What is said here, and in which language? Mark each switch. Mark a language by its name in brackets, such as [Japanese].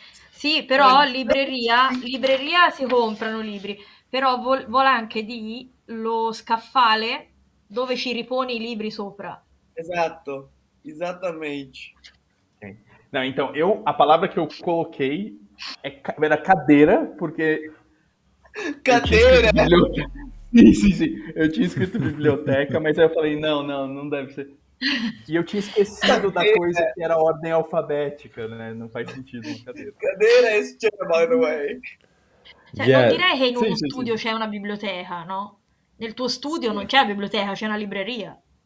[Italian] Sì, però libreria si comprano libri, però vuole anche di lo scaffale dove ci riponi i libri sopra. Esatto, esattamente. Okay. [Portuguese] Não, então, a palavra que eu coloquei era cadeira, porque... Cadeira! Sim. Eu tinha escrito biblioteca, mas aí eu falei, não deve ser. E eu tinha esquecido da coisa que era ordem alfabética, né? Não faz sentido uma cadeira. [Italian] Cadeira è scena, [English] by the way. [Italian] Cioè, [English] Yeah. [Italian] non direi che in uno Sì. studio c'è una biblioteca, no? Nel tuo studio non c'è una biblioteca, c'è una libreria.